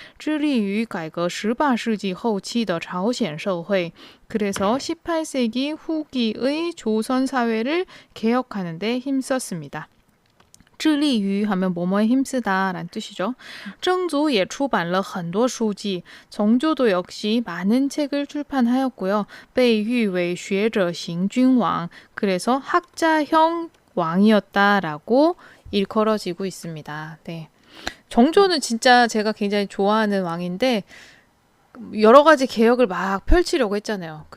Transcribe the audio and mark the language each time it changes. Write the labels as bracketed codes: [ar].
[zh] 致力于改革18世纪后期的朝鲜社会. [ko] 그래서 18세기 후기의 조선 사회를 개혁하는 데 힘썼습니다. 致力于 하면 뭐뭐에 힘쓰다 라는 뜻이죠. [zh] 征族也出版了很多书籍. [ko] 정조도 역시 많은 책을 출판하였고요. [zh] 被誉为学者型君王. [ko] 그래서 학자형 왕이었다라고 일컬어지고 있습니다. 네. 정조는 진짜 제가 굉장히 좋아하는 왕인데 여러 가지 개혁을 막 펼치려고 했잖아요.